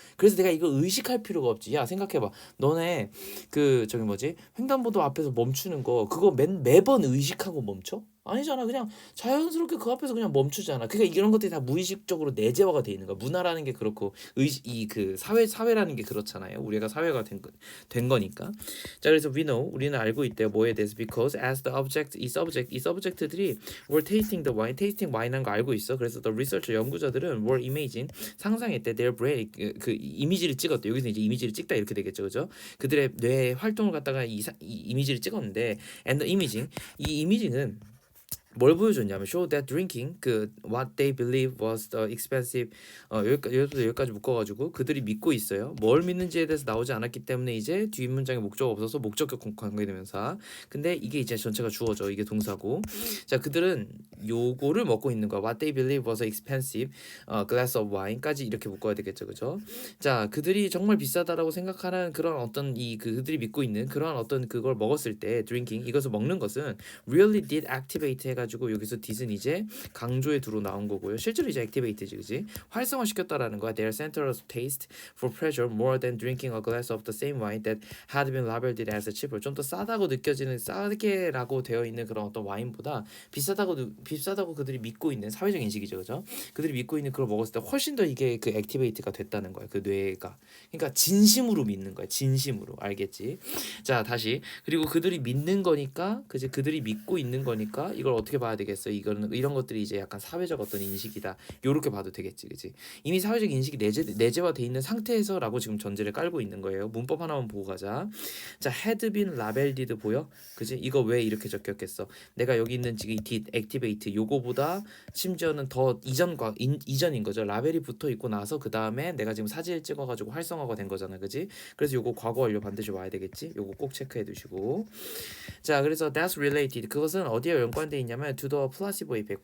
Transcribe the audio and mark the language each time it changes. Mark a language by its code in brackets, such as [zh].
[ko] 그래서 내가 이걸 의식할 필요가 없지. 야 생각해봐. 너네 그 저기 뭐지 횡단보도 앞에서 멈추는 거 그거 매번 의식하고 멈춰? 아니잖아. 그냥 자연스럽게 그 앞에서 그냥 멈추잖아. 그러니까 이런 것들이 다 무의식적으로 내재화가 돼 있는 거야. 문화라는 게 그렇고 이 그 사회라는 게 그렇잖아요. 우리가 사회가 된 거니까. 자, 그래서 [en] we know [ko] 우리는 알고 있대요. 뭐에 대해서 [en] because as the object [ko] 이 subject들이 [en] were tasting the wine, tasting wine [ko] 한 거 알고 있어. 그래서 [en] the researcher [ko] 연구자들은 [en] were imaging [ko] 상상했대. [en] their brain [ko] 그 이미지를 찍었대. 여기서 이제 이미지를 찍다 이렇게 되겠죠, 그죠? 그들의 뇌 활동을 갖다가 이 이미지를 찍었는데 [en] and the imaging [ko] 이 이미지는 뭘 보여줬냐면 [en] show that drinking [ko] 그 [en] what they believe was the expensive [ko] 여기까지 묶어가지고 그들이 믿고 있어요. 뭘 믿는지에 대해서 나오지 않았기 때문에 이제 뒷문장에 목적어 없어서 목적격 관계대명사. 근데 이게 이제 전체가 주어져. 이게 동사고. 자 그들은 요거를 먹고 있는 거야. [en] What they believe was expensive glass of wine [ko] 까지 이렇게 묶어야 되겠죠, 그죠? 자 그들이 정말 비싸다라고 생각하는 그런 어떤 그들이 믿고 있는 그런 어떤 그걸 먹었을 때 [en] drinking [ko] 이것을 먹는 것은 [en] really did activate [ko] 해가지고 여기서 did은 이제 강조에 두로 나온 거고요. 실제로 이제 activate지, 그지? 활성화시켰다라는 거야. [en] Their center of taste for pleasure more than drinking a glass of the same wine that had been labeled as cheaper. [ko] 좀 더 싸다고 느껴지는 싸게라고 되어 있는 그런 어떤 와인보다 비싸다고 그들이 믿고 있는 사회적 인식이죠, 그죠? 그들이 믿고 있는 그걸 먹었을 때 훨씬 더 이게 그 액티베이트가 됐다는 거야. 그 뇌가. 그러니까 진심으로 믿는 거야. 진심으로. 알겠지? 자, 다시. 그리고 그들이 믿는 거니까 그지 그들이 믿고 있는 거니까 이걸 어떻게 봐야 되겠어? 이거는 이런 것들이 이제 약간 사회적 어떤 인식이다. 요렇게 봐도 되겠지. 그지? 이미 사회적 인식이 내재화돼 있는 상태에서라고 지금 전제를 깔고 있는 거예요. 문법 하나만 보고 가자. 자, [en] had been labeled [ko] 보여? 그지? 이거 왜 이렇게 적혔겠어? 내가 여기 있는 지금 이 [en] did activate [ko] 요거보다 심지어는 더 이전인 거죠. 라벨이 붙어 있고 나서 그 다음에 내가 지금 사진을 찍어가지고 활성화가 된 거잖아, 그지? 그래서 요거 과거 완료 반드시 와야 되겠지? 요거 꼭 체크해 두시고. 자, 그래서 [en] that's related [ko] 그것은 어디에 연관돼 있냐면 [en] to the placebo effect.